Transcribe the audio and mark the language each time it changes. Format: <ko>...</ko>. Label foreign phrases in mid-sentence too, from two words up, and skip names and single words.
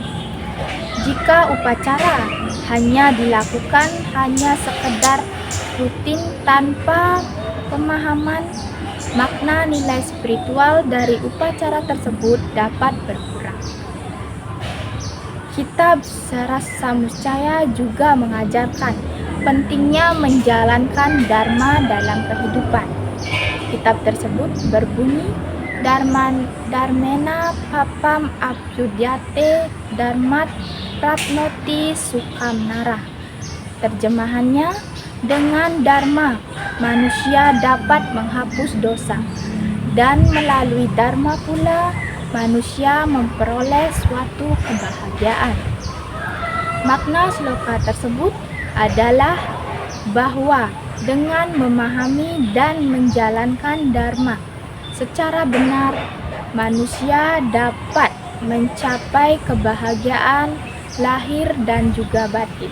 <id>Jika upacara hanya dilakukan hanya sekedar rutin tanpa pemahaman makna nilai spiritual dari upacara tersebut dapat berkurang. Kitab Sarasa Muscaya juga mengajarkan pentingnya menjalankan dharma dalam kehidupan. Kitab tersebut berbunyi,</id> <sa>धर्मेण पापम् अभ्युद्यते धर्मात् प्राप्नोति सुखं नरः.</sa> <id>Terjemahannya, dengan dharma manusia dapat menghapus dosa, dan melalui dharma pula manusia memperoleh suatu kebahagiaan. Makna sloka tersebut adalah bahwa dengan memahami dan menjalankan dharma secara benar, manusia dapat mencapai kebahagiaan lahir dan juga batin.</id>